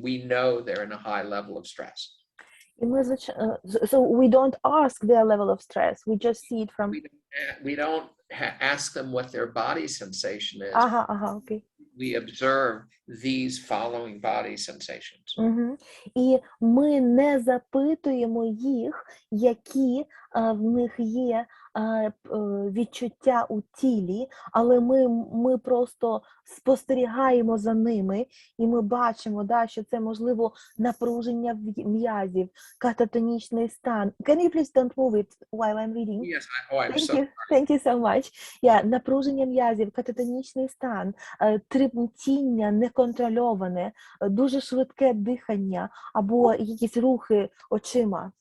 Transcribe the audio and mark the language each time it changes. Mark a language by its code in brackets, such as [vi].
[en] We know they're in a high level of stress. [uk] І ми, [en] so we don't ask their level of stress, we just see it from... We don't ask them what their body sensation is. [uk] Ага, окей. [en] We observe these following body sensations. Угу. [uk] І ми не запитуємо їх, які в них є відчуття у тілі, але ми просто спостерігаємо за ними, і ми бачимо, да, що це, можливо, напруження м'язів, кататонічний стан. [en] Can you please don't move it while I'm reading? Yes, I'm so sorry. Thank you so much. [uk] Yeah, напруження м'язів, кататонічний стан, тремтіння неконтрольоване, дуже швидке дихання або якісь рухи очима.